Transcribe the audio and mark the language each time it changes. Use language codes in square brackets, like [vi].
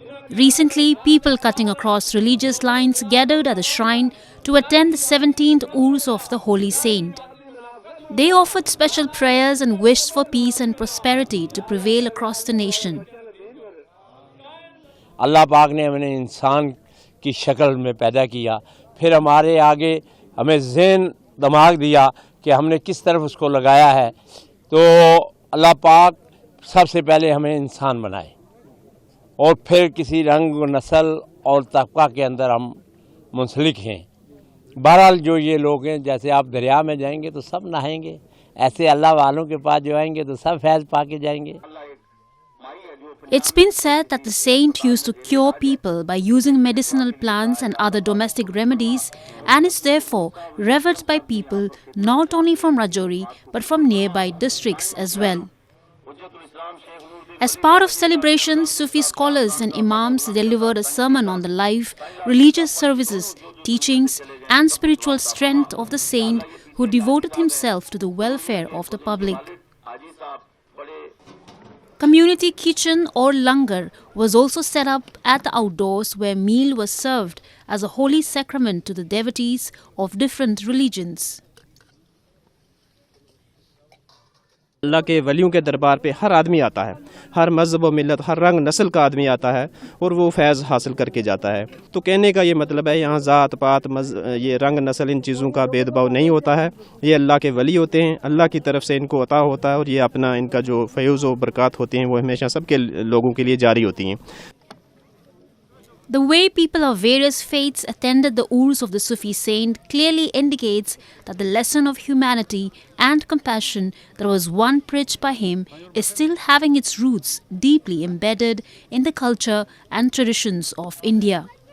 [en] Recently, people cutting across religious lines gathered at the shrine to attend the 17th Urs of the Holy Saint. They offered special prayers and wished for peace and prosperity to prevail across the nation. [hi] अल्लाह पाक ने हमें इंसान की शक्ल में पैदा किया, फिर हमारे आगे हमें ज़हन दिमाग दिया कि हमने किस तरफ उसको लगाया है। तो अल्लाह पाक सबसे पहले हमें इंसान बनाए और फिर किसी रंग नस्ल और तबका के अंदर हम मुंसलिक हैं। बहरहाल जो ये लोग हैं, जैसे आप दरिया में जाएंगे तो सब नहाएंगे, ऐसे अल्लाह वालों के पास जो आएंगे तो सब फैज़ पा के जाएंगे। [en] It's been said that the saint used to cure people by using medicinal plants and other domestic remedies, and is therefore revered by people not only from Rajouri but from nearby districts as well. As part of celebrations, Sufi scholars and imams delivered a sermon on the life, religious services, teachings and spiritual strength of the saint who devoted himself to the welfare of the public. Community kitchen or langar was also set up at the outdoors, where meal was served as a holy sacrament to the devotees of different religions. [hi] अल्लाह के वलियों के दरबार पे हर आदमी आता है, हर मज़हब व मिलत, हर रंग नस्ल का आदमी आता है और वो फैज़ हासिल करके जाता है। तो कहने का ये मतलब है, यहाँ ज़ात पात ये रंग नस्ल इन चीज़ों का भेदभाव नहीं होता है। ये अल्लाह के वली होते हैं, अल्लाह की तरफ से इनको अता होता है और ये अपना इनका जो फ़यूज़ व बरक़ात होती हैं वो हमेशा सबके लोगों के लिए जारी होती हैं। [en] The way people of various faiths attended the Urs of the Sufi Saint clearly indicates that the lesson of humanity and compassion that was once preached by him is still having its roots deeply embedded in the culture and traditions of India.